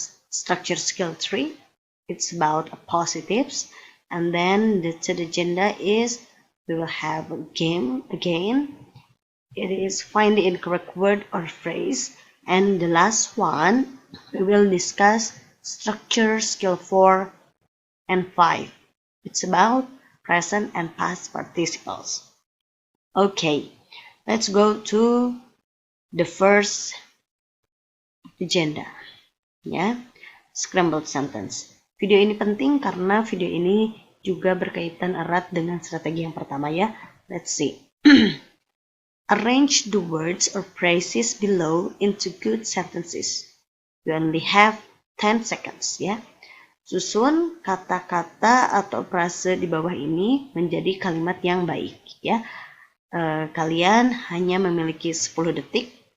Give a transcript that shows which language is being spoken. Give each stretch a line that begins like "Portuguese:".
English: structure skill 3, it's about positives, and then the third agenda is we will have a game again, it is find the incorrect word or phrase, and the last one we will discuss structure skill 4 and 5. It's about present and past participles. Okay, let's go to the first agenda. Ya, scrambled sentence.
Indonesian: Video ini penting karena video ini juga berkaitan erat dengan strategi yang pertama ya.
English: Let's see. Arrange the words or phrases below into good sentences. We only have 10 seconds ya.
Indonesian: Susun kata-kata atau frase di bawah ini menjadi kalimat yang baik ya. Kalian hanya memiliki 10 detik.